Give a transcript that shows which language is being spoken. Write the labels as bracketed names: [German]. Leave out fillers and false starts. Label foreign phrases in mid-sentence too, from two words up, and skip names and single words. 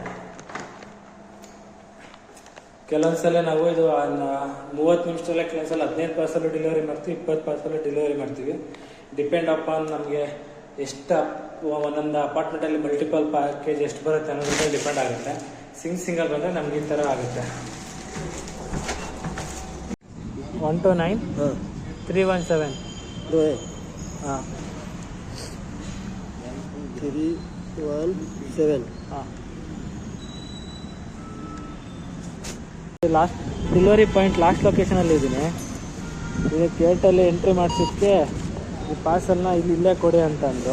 [Kannada] ಕೆಲವೊಂದ್ಸಲ ನಾವು ಇದು 30 ನಿಮಿಷದಲ್ಲೇ ಕೆಲವೊಂದ್ಸಲ 15 [English] parcel delivery [Kannada] ಮಾಡ್ತೀವಿ, 20 [English] parcel delivery [Kannada] ಮಾಡ್ತೀವಿ. [English] depend upon [Kannada] ನಮಗೆ ಎಷ್ಟು ಒಂದೊಂದು ಅಪಾರ್ಟ್ಮೆಂಟಲ್ಲಿ [English] multiple package [Kannada] ಎಷ್ಟು ಬರುತ್ತೆ ಅನ್ನೋದ್ರ ಮೇಲೆ ಡಿಪೆಂಡ್ ಆಗುತ್ತೆ. ಸಿಂಗಲ್ ಬಂದರೆ ನಮ್ಗೆ ಈ ಥರ ಆಗುತ್ತೆ. [English] 1 to 9 317. [Hindi] दो है ಹಾಂ [English] 317. ಹಾಂ. last delivery point last [Kannada] ಲೊಕೇಶನಲ್ಲಿ ಇದ್ದೀನಿ. ಈಗ ಗೇಟಲ್ಲಿ ಎಂಟ್ರಿ ಮಾಡಿಸಿದ್ದಕ್ಕೆ ಈ ಪಾರ್ಸಲ್ನ ಇಲ್ಲೇ ಕೊಡಿ ಅಂತಂದರು.